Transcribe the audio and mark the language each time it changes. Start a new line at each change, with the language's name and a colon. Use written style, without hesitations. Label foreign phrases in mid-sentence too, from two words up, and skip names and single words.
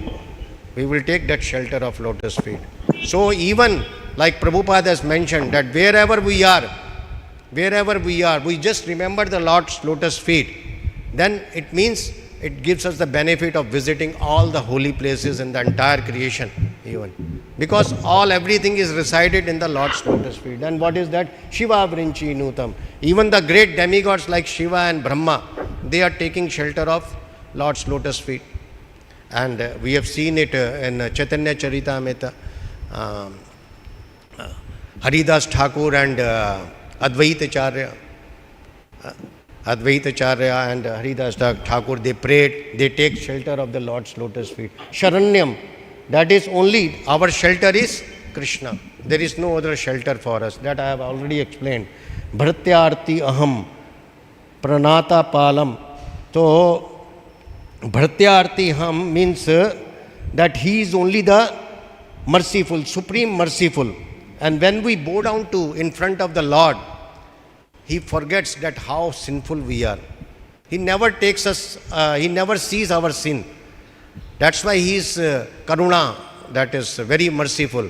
English: We will take that shelter of lotus feet. So even like Prabhupada has mentioned, that wherever we are, we just remember the Lord's lotus feet. Then it means it gives us the benefit of visiting all the holy places in the entire creation even. Because everything is resided in the Lord's lotus feet. And what is that?
Sanskrit: śiva-viriñci-nutaṁ.
English: Even the great demigods like Śiva and Brahmā, they are taking shelter of Lord's lotus feet. And we have seen it in Chaitanya Charitamrita. Haridas Thakur and Advaitacharya and Haridas Thakur, they prayed, they take shelter of the Lord's lotus feet. śaraṇyam, that is only, our shelter is Krishna. There is no other shelter for us. That I have already explained.
Sanskrit: Bhṛtyārti-haṁ, praṇata-pālam.
English: So, bhṛtyārti-haṁ means that he is only the merciful, supreme merciful. And when we bow down in front of the Lord, he forgets that how sinful we are. He never takes us, he never sees our sin. That's why he is karuna, that is very merciful.